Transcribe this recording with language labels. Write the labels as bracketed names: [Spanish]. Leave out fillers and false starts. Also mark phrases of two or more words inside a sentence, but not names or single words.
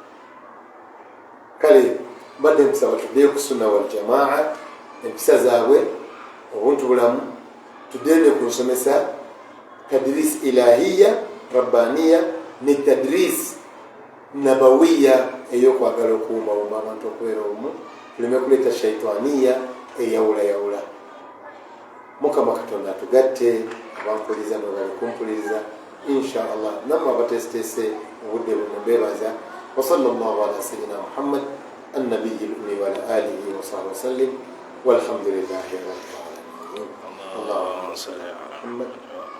[Ganda] Kale mbadde nkusaba tuddeyo ku [Arabic] السنة والجماعة, [Ganda] empisa zaabwe, obuntu bulamu, tuddeyo ne ku nsomesa [Arabic] تدريس إلهية ربانية [Ganda] ne [Arabic] تدريس نبوية [Ganda] ey'okwagala okuwumbawumba abantu okubeera obumu, tuleme kuleeta shaitaniya eyawulayawula. Mukama Katonda atugatte, abankuliza n'abali kumpuliriza [Arabic] إن شاء الله, [Ganda] nammwe abateeseteese obudde buno mbeebaza. [Arabic] وصلى الله على سيدنا محمد النبي الأمي وعلى آله وصحبه وسلم والحمد لله رب العالمين. اللهم صل على محمد.